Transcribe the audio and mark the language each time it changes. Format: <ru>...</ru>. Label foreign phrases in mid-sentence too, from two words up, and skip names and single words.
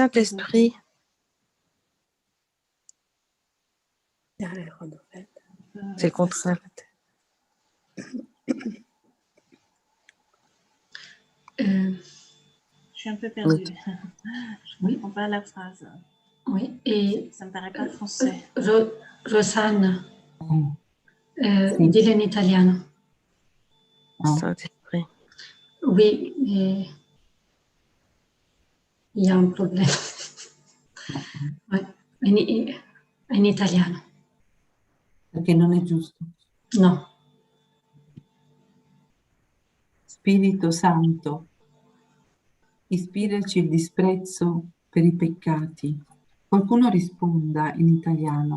<fr>Saint-Esprit, c'est le contraire. je suis un peu perdue. Je ne comprends pas la phrase. Oui, et Ça ne me paraît pas français.</fr> <it>Rosanna, Sì. dile in italiano.</it> <fr>Saint-Esprit. Oui, il y a un problème. Ouais,</fr> <it>in italiano. Perché non è giusto. No. Spirito Santo, ispiraci il disprezzo per i peccati. Qualcuno risponda in italiano.</it>